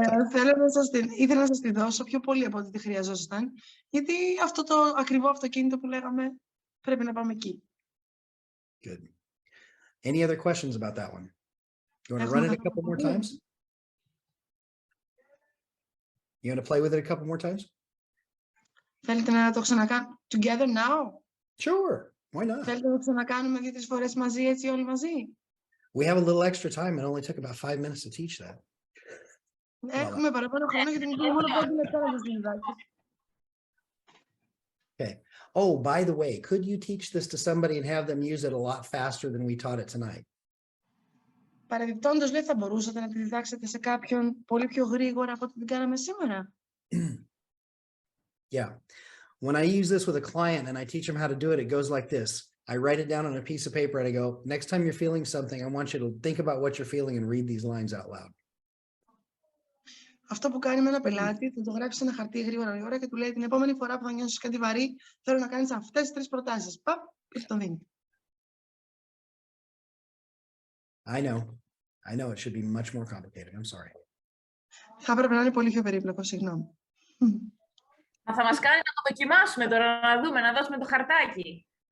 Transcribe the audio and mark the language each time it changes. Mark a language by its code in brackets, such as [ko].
[el] Ήθελα να σας τη δώσω πιο πολύ από ό,τι τη χρειαζόσασταν, γιατί αυτό το ακριβό αυτοκίνητο που λέγαμε πρέπει να πάμε εκεί. [en] Good. Any other questions about that one? You want to run it a couple more times? You want to play with it a couple more times? [el] Θέλετε να το ξανακάνουμε [en] together now? Sure. Why not? [el] Θέλετε να το ξανακάνουμε 2-3 φορές μαζί, έτσι όλοι μαζί? [en] We have a little extra time. It only took about 5 minutes to teach that. [el] Έχουμε παραπάνω χρόνο γιατί μου πήρε μόνο 5 λεπτά να το συνειδητάξω. [en] Okay. Oh, by the way, could you teach this to somebody and have them use it a lot faster than we taught it tonight? [el] Παρεμπιπτόντως, λέει, θα μπορούσατε να τη διδάξετε σε κάποιον πολύ πιο γρήγορα από ό,τι την κάναμε σήμερα? [en] Yeah. When I use this with a client and I teach them how to do it, it goes like this. I write it down on a piece of paper and I go, next time you're feeling something, I want you to think about what you're feeling and read these lines out loud. [el] Αυτό που κάνει με ένα πελάτη, θα το γράψει σε ένα χαρτί γρήγορα και του λέει την επόμενη φορά που θα νιώσεις κάτι βαρύ, θέλω να κάνεις αυτές τις 3 προτάσεις. Παπ, και το δίνει. [en] I know it should be much more complicated. I'm sorry. [el] Θα έπρεπε να είναι πολύ πιο περίπλοκο, συγγνώμη. Μα θα μας κάνει να το δοκιμάσουμε τώρα, να δούμε, να δώσουμε το χαρτάκι.